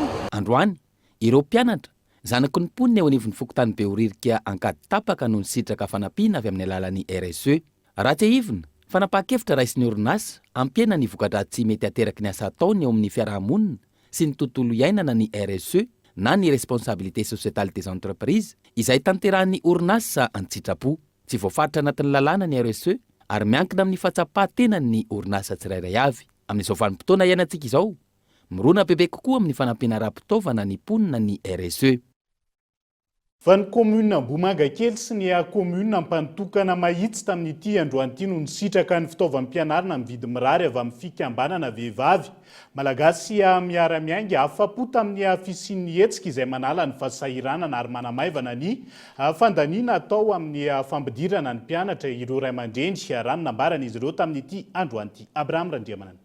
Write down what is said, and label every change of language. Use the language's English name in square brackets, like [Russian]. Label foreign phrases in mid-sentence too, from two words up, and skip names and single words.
[Malagasy] Androany ireo mpianatra zanaky ny mponina eo anivon'ny fokontany Behoririka ankady tapaka noho ny sitraka fanampiana avy amin'ny alalan'ny RSE. Raha tsy hivina fanapahakevitra raisy ny orinasa ampiena ny voka-dratsy mety ateraky ny asa ataony eo amin'ny fiarahamonina sy ny tontolo iainana ny RSE na ny [French] responsabilité sociétale des entreprises [Malagasy] izay tanterahan'ny orinasa an-tsitrapo. Tsy voafaritra anatin'ny lalàna ny RSE ary miankina amin'ny fahatsapahtenany ny orinasa tsirairay avy. Amin'izao vanim-potoana iainantsika izao mirona bebe kokoa amin'ny fanampiana ara-pitaovana ny mponina ny RSE. Fa ny commune Ambohimangakely sy ny commune ampanotokana mahitsy tamin'ity androany ity no nisitraka ny fitaovam-pianarana amin'ny vidy mirary avy amin'ny fikambanana vehivavy malagasy miara-miainga afapo tamin'ny fisian'ny hetsika izay manala ny fahasahiranana ary manamaivana ny fandaniana atao amin'ny fampidirana ny mpianatra ireo ray aman-dreny rano nambaran'izy ireo tamin'ity androany ity. Abraham Randriamanana.